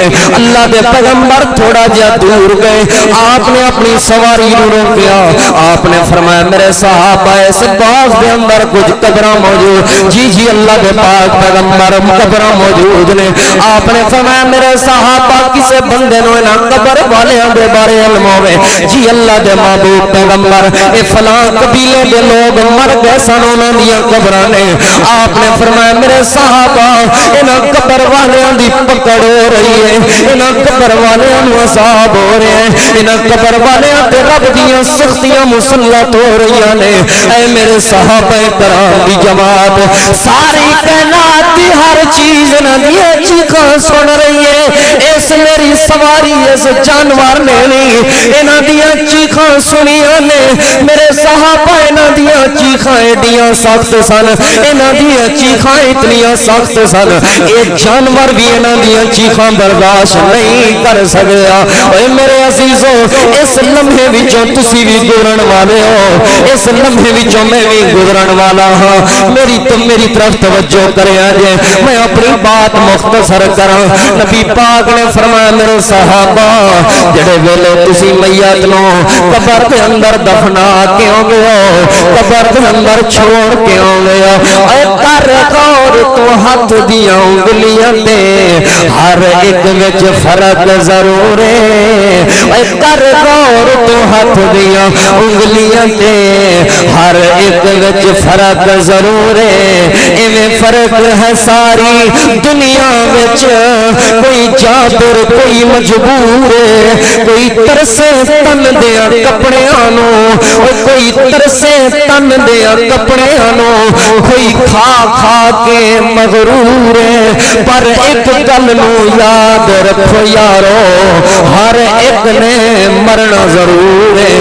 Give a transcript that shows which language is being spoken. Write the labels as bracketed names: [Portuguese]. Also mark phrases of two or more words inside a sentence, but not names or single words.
[Punjabi] اللہ دے پیغمبر تھوڑا جا دور گئے، آپ نے اپنی سواری نو روکیا، آپ نے فرمایا میرے صحابہ اس باغ دے اندر کچھ قبراں موجود، جی جی اللہ دے پاک پیغمبر قبراں موجود نے، آپ نے فرمایا میرے صحابہ کسے بندے نو انہاں قبر والیاں دے بارے علم ہوے، جی اللہ دے محبوب پیغمبر اے فلاں قبیلے دے لوگ مر گئے سن انہاں دیاں قبراں نے، آپ نے فرمایا میرے صحابہ انہاں قبر والیاں دی پکڑ ہو رہی ہے، انہاں قبر والیاں نو عذاب ہو رہے ہیں، انہاں قبر والیاں تے رب دیاں سختیاں مسلط ہو رہی نے۔ اے میرے صحابہ کرام دی جماعت، ساری کائنات دی ہر چیز انہاں دی چیخاں سن رہی ہے، اس میری سواری اس جانور نے نہیں انہاں دیاں چیخاں سنیاں نے، میرے صحابہ انہاں دیاں چیخاں ایڈیاں سخت سن، انہاں دیاں چیخاں اتنیاں سخت سن، اے جانور بھی انہاں دیاں چیخاں برداشت نہیں کر سکیا۔ اے میرے عزیزو اس لمحے وچوں تسی بھی گزرن والے ہو، اس لمحے وچوں میں بھی گزرن والا ہاں، میری طرف توجہ کریا جے، میں اپنی بات مختصر کراں۔ نبی پاک نے فرمایا میرے صحابہ جڑے ویلے تسی میت نو قبر دے اندر دفنا کیوں گئے ہو، قبر دے اندر چھوڑ کیوں گئے ہو، اے کر غور تو ہاتھ دیاں انگلیاں تے ہر ایک وچ فرق ضرور ہے، اے کر غور تو ہاتھ دیاں انگلیاں تے ہر ایک وچ فرق ضرور ہے، ایویں فرق ہے ساری دنیا وچ، کوئی جابر کوئی مجبور ہے، کوئی ترسے تن دیاں کپڑیاں نو، کوئی ترسے تن دیاں کپڑیاں نو، کوئی کھا کھا کے مغرور ہے، پر ایک گل نو یاد رکھو یارو ہر ایک نے مرنا ضرور ہے۔